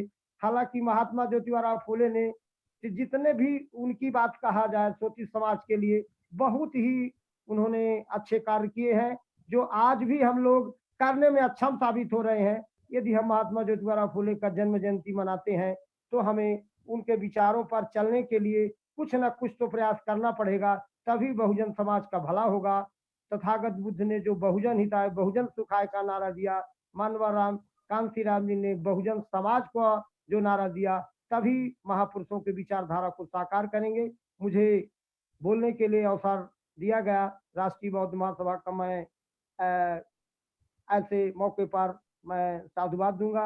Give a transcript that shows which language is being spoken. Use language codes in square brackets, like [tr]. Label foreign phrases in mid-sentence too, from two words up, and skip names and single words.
[hi] हालांकि महात्मा ज्योतिबा फुले ने जितने भी उनकी बात कहा जाए शोषित समाज के लिए बहुत ही उन्होंने अच्छे कार्य किए हैं, जो आज भी हम लोग करने में अक्षम साबित हो रहे हैं। यदि हम महात्मा ज्योतिबा फुले का जन्म जयंती मनाते हैं तो हमें उनके विचारों पर चलने के लिए कुछ न कुछ तो प्रयास करना पड़ेगा, तभी बहुजन समाज का भला होगा। तथागत बुद्ध ने जो [sa] बहुजन हिताय बहुजन सुखाय [hi] का नारा दिया, मानव कांसी राम जी ने बहुजन समाज को जो नारा दिया, तभी महापुरुषों के विचारधारा को साकार करेंगे। मुझे बोलने के लिए अवसर दिया गया राष्ट्रीय बौद्ध महासभा का, मैं ऐसे मौके पर मैं साधुवाद दूंगा।